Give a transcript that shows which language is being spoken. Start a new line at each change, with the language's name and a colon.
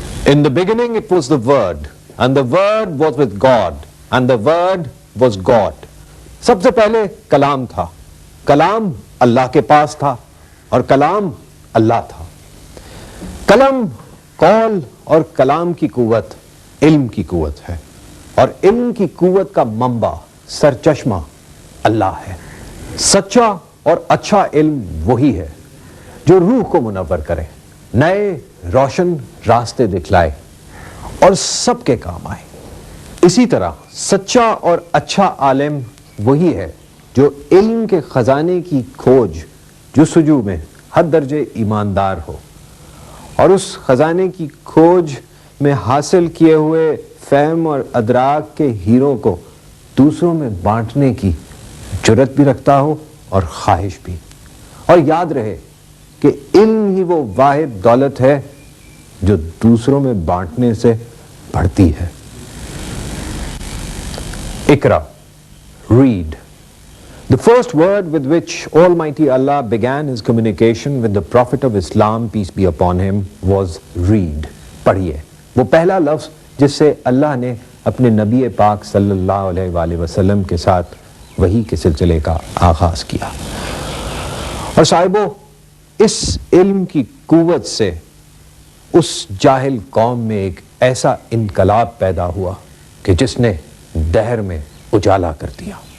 English: In the beginning it was the Word, and the Word was with God, and the Word was God.
Urdu: سب سے پہلے کلام تھا. کلام اللہ کے پاس تھا اور کلام اللہ تھا. قلم، قول اور کلام کی قوت علم کی قوت ہے، اور علم کی قوت کا منبع سرچشمہ اللہ ہے. سچا اور اچھا علم وہی ہے جو روح کو منور کرے، نئے روشن راستے دکھلائے اور سب کے کام آئے. اسی طرح سچا اور اچھا عالم وہی ہے جو علم کے خزانے کی کھوج جستجو میں حد درجے ایماندار ہو، اور اس خزانے کی کھوج میں حاصل کیے ہوئے فہم اور ادراک کے ہیروں کو دوسروں میں بانٹنے کی جرت بھی رکھتا ہو اور خواہش بھی. اور یاد رہے کہ علم ہی وہ واحد دولت ہے جو دوسروں میں بانٹنے سے بڑھتی ہے. اقرا.
English: Read. The first word with which Almighty Allah began his communication with the Prophet of Islam, peace be upon him, was read.
Urdu: پڑھیے. وہ پہلا لفظ جس سے اللہ نے اپنے نبی پاک صلی اللہ علیہ وآلہ وسلم کے ساتھ وحی کے سلسلے کا آغاز کیا. اور صاحبو، اس علم کی قوت سے اس جاہل قوم میں ایک ایسا انقلاب پیدا ہوا کہ جس نے دہر میں اجالا کر دیا.